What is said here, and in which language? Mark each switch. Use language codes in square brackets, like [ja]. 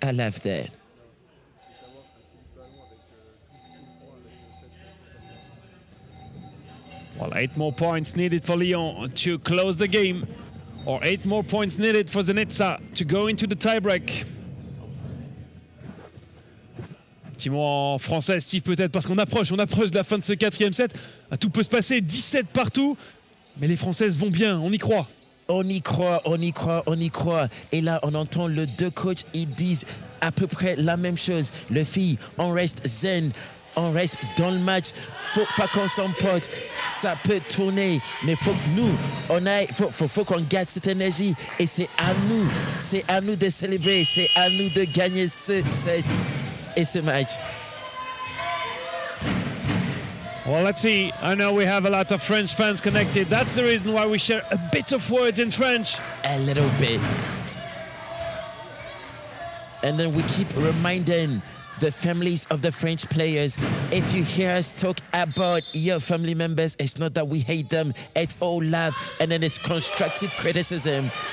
[en] I love that. Well, 8 more points needed for Lyon to close the game. Or 8 more points needed for Zenica to go into the tiebreak. [fr] Petit mot en français, Steve, peut-être, parce qu'on approche de la fin de ce 4e set. Tout peut se passer, 17 partout. Mais les Françaises vont bien, on y croit. On y croit, on y croit, on y croit. Et là, on entend les deux coachs, ils disent à peu près la même chose. Les filles, on reste zen, on reste dans le match. Faut pas qu'on s'emporte. Ça peut tourner, mais faut que nous, faut qu'on garde cette énergie. Et c'est à nous de célébrer, c'est à nous de gagner ce set et ce match. [en] Well, let's see. I know we have a lot of French fans connected. That's the reason why we share a bit of words in French. A little bit. And then we keep reminding the families of the French players, if you hear us talk about your family members, it's not that we hate them, it's all love, and then it's constructive criticism.